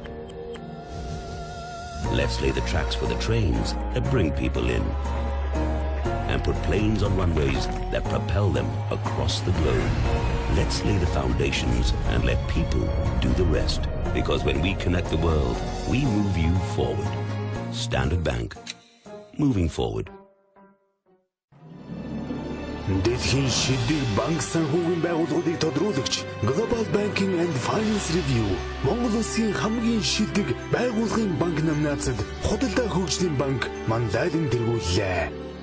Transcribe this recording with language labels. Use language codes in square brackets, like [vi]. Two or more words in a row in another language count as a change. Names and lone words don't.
[en] Let's lay the tracks for the trains that bring people in and put planes on runways that propel them across the globe. Let's lay the foundations and let people do the rest. Because when we connect the world, we move you forward. Standard Bank. Moving forward. [mn] Дэлхийн шилдэг банк санхүүгийн байгууллагуудыг тодруулагч Global Banking and Finance Review Монгол Улсын хамгийн шилдэг байгууллагын банк номинацид худалдаа хөгжлийн банк мандайлан тэргүүллээ.